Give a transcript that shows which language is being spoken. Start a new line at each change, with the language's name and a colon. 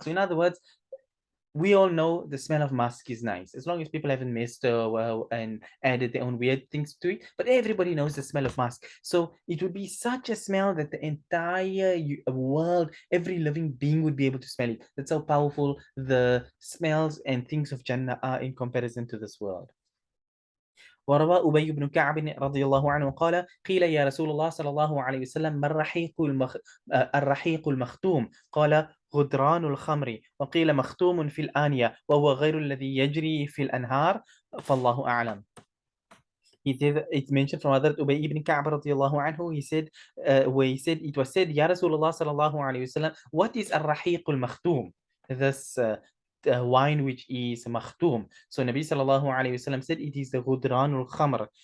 English: So in other words, we all know the smell of musk is nice, as long as people haven't messed and added their own weird things to it. But everybody knows the smell of musk. So it would be such a smell that the entire world, every living being would be able to smell it. That's how powerful the smells and things of Jannah are in comparison to this world.
Arabic: وروى أبي بن كعب رضي الله عنه قال قيل يا رسول الله صلى الله عليه وسلم ما الرحيق المختوم قال غدران الخمر وقيل مختوم في الآنية وهو غير الذي يجري في الأنهار فالله أعلم.
English: It's mentioned from Hazrat Ubay ibn Ka'b radiallahu anhu. He said, it was said, Ya Rasulullah sallallahu alayhi wasallam, what is ar-rahiq al-makhtum? This wine which is makhtum. So Nabi sallallahu alayhi wasallam said it is the
Arabic: ghudran al-khamr.